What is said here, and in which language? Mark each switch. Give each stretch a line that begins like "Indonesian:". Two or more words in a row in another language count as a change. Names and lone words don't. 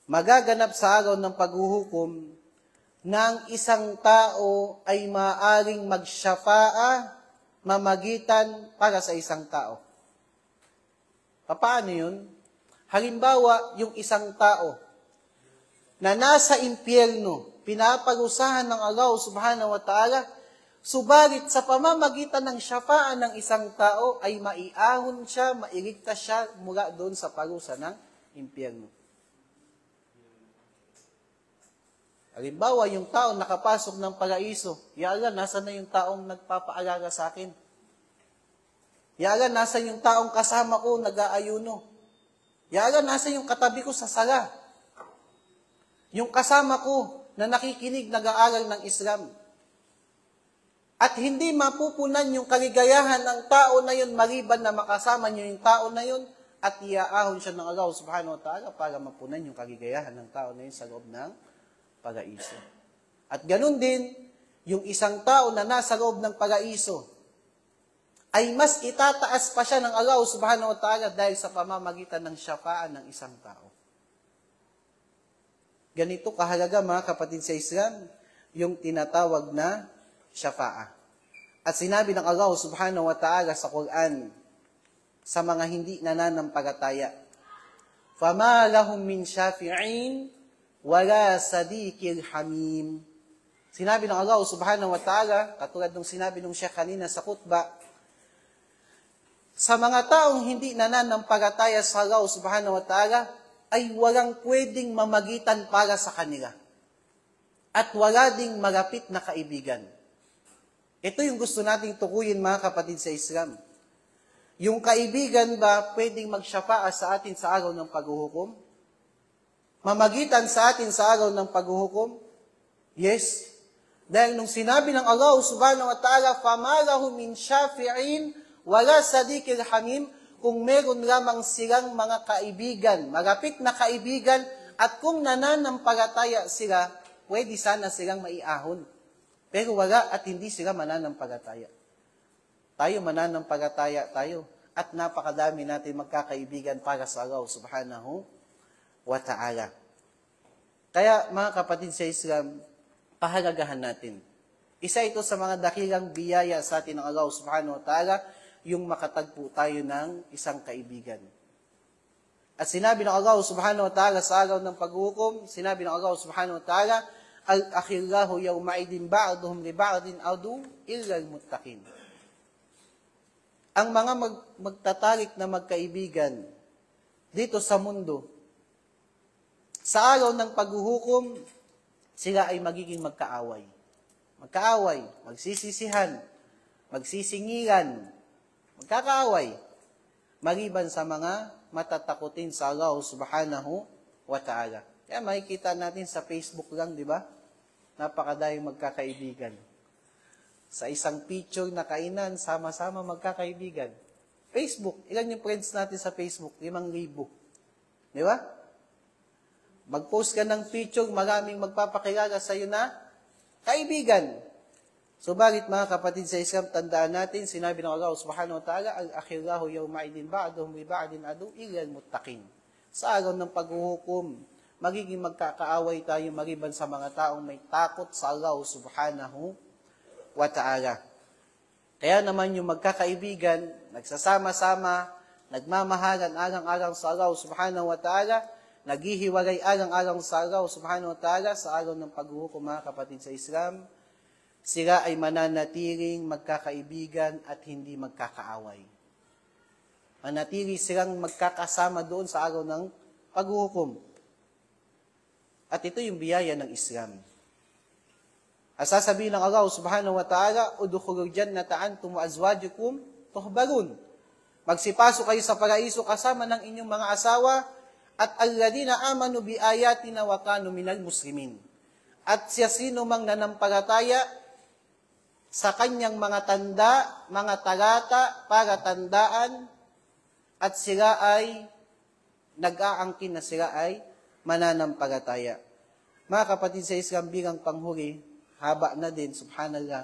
Filipino: magaganap sa araw ng paghuhukom ng isang tao ay maaaring magsyafa'a, mamagitan para sa isang tao. Paano yun? Halimbawa, yung isang tao na nasa impyerno, pinaparusahan ng Allah
Arabic: سبحانه وتعالى,
Filipino: subalit sa pamamagitan ng syafa'an ng isang tao ay maiahon siya, mailigtas siya mula doon sa parusa ng impyerno. Halimbawa, yung tao nakapasok ng paraiso, ya Allah, nasa na yung taong nagpapaalaga sa akin? Ya Allah, nasa yung taong kasama ko, nag-aayuno? Ya Allah, nasa yung katabi ko sa sala? Yung kasama ko na nakikinig, nag-aaral ng Islam? At hindi mapupunan yung kaligayahan ng tao na yun, maliban na makasama niyo yung tao na yun, at iaahon siya ng Allah
Arabic: سبحانه وتعالى
Filipino: para mapunan yung kaligayahan ng tao na yun sa loob ng paraiso. At ganun din, yung isang tao na nasa loob ng paraiso, ay mas itataas pa siya ng Allah
Arabic: سبحانه وتعالى
Filipino: dahil sa pamamagitan ng syafa'an ng isang tao. Ganito kahalaga mga kapatid sa Islam, yung tinatawag na syafa'a. At sinabi ng Allah
Arabic: سبحانه وتعالى
Filipino: sa Quran, sa mga hindi nananampalataya,
Arabic: فَمَا لَهُمْ مِنْ شَافِعِينَ وَلَا صَدِيقٍ حَمِيمٍ.
Filipino: Sinabi ng Allah
Arabic: سبحانه وتعالى,
Filipino: katulad ng sinabi ng Sheikh kanina sa khutbah, sa mga taong hindi nananampalataya sa Allah
Arabic: سبحانه وتعالى,
Filipino: ay walang pwedeng mamagitan para sa kanila. At wala ding malapit na kaibigan. Ito yung gusto nating tukuyin mga kapatid sa Islam. Yung kaibigan ba pwedeng magsyafa'a sa atin sa araw ng paghuhukom? Mamagitan sa atin sa araw ng paghuhukom? Yes. Dahil nung sinabi ng Allah
Arabic: سبحانه وتعالى, فَمَا لَهُ مِنْ شَافِعِينَ ولا صديق حميم,
Filipino: kung meron lamang silang mga kaibigan, malapit na kaibigan, at kung nananampalataya sila, pwede sana silang maiahon. Pero wala at hindi sila mananampalataya. Tayo mananampalataya tayo, at napakadami natin magkakaibigan para sa Allah
Arabic: سبحانه وتعالى.
Filipino: Kaya mga kapatid sa Islam, pahalagahan natin. Isa ito sa mga dakilang biyaya sa atin ng Allah
Arabic: سبحانه وتعالى,
Filipino: yung makatagpo tayo ng isang kaibigan. At sinabi ng Allah
Arabic: سبحانه وتعالى
Filipino: sa araw ng paghukom, sinabi ng Allah
Arabic: سبحانه وتعالى, الأخلاء يومئذ بعضهم لبعض عدو إلا المتقين.
Filipino: Ang mga magtatarik na magkaibigan dito sa mundo, sa araw ng paghuhukom, sila ay magiging magkaaway. Magkaaway, magsisisihan, magsisingilan, magkakaaway, maliban sa mga matatakutin sa Allah
Arabic: سبحانه وتعالى.
Filipino: Kaya makikita natin sa Facebook lang, di ba? Napakadayong magkakaibigan. Sa isang picture na kainan, sama-sama magkakaibigan. Facebook, ilan yung friends natin sa Facebook? 5,000. Di ba? Mag-post ka ng picture, maraming magpapakilala sa iyo na kaibigan. Subalit mga kapatid sa Islam, tandaan natin, sinabi ng Allah
Arabic: سبحانه وتعالى, الأخلاء يومئذ بعضهم لبعض عدو إلا المتقين.
Filipino: Sa araw ng paghuhukom, magiging magkakaaway tayo maliban sa mga taong may takot sa Allah
Arabic: سبحانه وتعالى.
Filipino: Kaya naman yung magkakaibigan, nagsasama-sama, nagmamahalan alang-alang sa Allah
Arabic: سبحانه وتعالى,
Filipino: naghihiwalay alang-alang sa Allah
Arabic: سبحانه وتعالى
Filipino: sa araw ng paghuhukom mga kapatid sa Islam, sila ay mananatiling magkakaibigan at hindi magkakaaway. Manatili silang magkakasama doon sa araw ng paghuhukom. At ito yung biyaya ng Islam. At sasabihin ng Allah
Arabic: سبحانه وتعالى, ادخلوا الجنة أنتم وأزواجكم تحبرون.
Filipino: Magsipasok kayo sa paraiso kasama ng inyong mga asawa at
Arabic: الذين آمنوا بآياتنا وكانوا من المسلمين.
Filipino: At siya sino mang nanampalataya sa kanyang mga tanda, mga talata, para tandaan, at sila ay nag-aangkin na sila ay mananampalataya. Mga kapatid sa Islam, bilang panghuli, haba na din, subhanallah.